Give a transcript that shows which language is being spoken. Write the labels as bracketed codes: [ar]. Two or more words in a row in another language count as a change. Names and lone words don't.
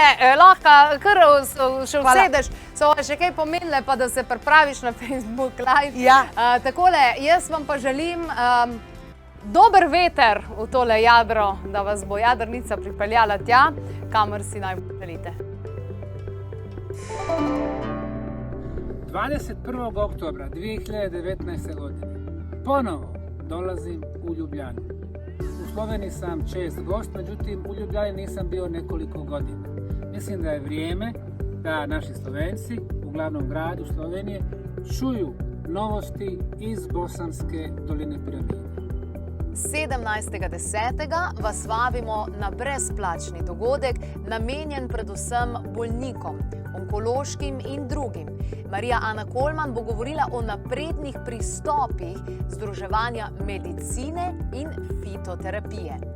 [sl] Lahko kar še usedeš, so še kaj pomenile, pa da se pripraviš na Facebook Live. Ja. Takole, jaz vam pa želim dober veter v tole jadro, da vas bo jadrnica pripeljala tja, kamor si najbolj želite. [bs] 21. oktobra 2019. godine ponovo dolazim u Ljubljanu. U Sloveniji sam čest gost, međutim u Ljubljani nisam bio nekoliko godina. Mislim da je vrijeme da naši Slovenci u glavnom gradu Slovenije čuju novosti iz Bosanske doline piramide. [sl] 17.10. vas vabimo na brezplačni dogodek, namenjen predvsem bolnikom, onkološkim in drugim. Marija Ana Kolman bo govorila o naprednih pristopih združevanja medicine in fitoterapije.